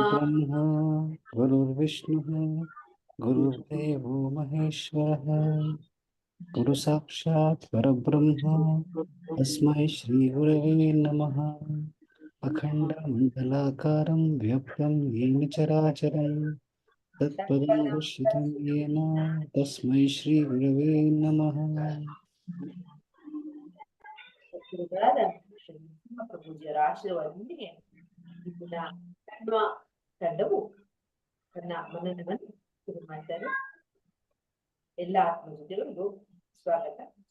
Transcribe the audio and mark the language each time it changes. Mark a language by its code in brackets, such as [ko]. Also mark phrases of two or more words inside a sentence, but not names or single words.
[sa] ब्रह्मा गुरुर्विष्णुः गुरुर्देवो महेश्वरः गुरु साक्षात् परब्रह्म तस्मै श्री गुरवे नमः। अखण्डमण्डलाकारं व्याप्तं येन चराचरं तत्पदं तत्पदं दर्शितं येन तस्मै श्री गुरवे नमः। [kn] ಗುರುಗಳಾದ ಶ್ರೀ ನರಸಿಂಹ ಪೂಜ್ಯರ ಆಶೀರ್ವಾದದೊಂದಿಗೆ ಇಂದಿನ ಕಣ್ವ ತಂಡವು ತನ್ನ ಮನನವನ್ನು ಶುರು ಮಾಡ್ತಾರೆ. ಎಲ್ಲ ಆತ್ಮ ಜೊತೆಗಳಿಗೂ ಸ್ವಾಗತ.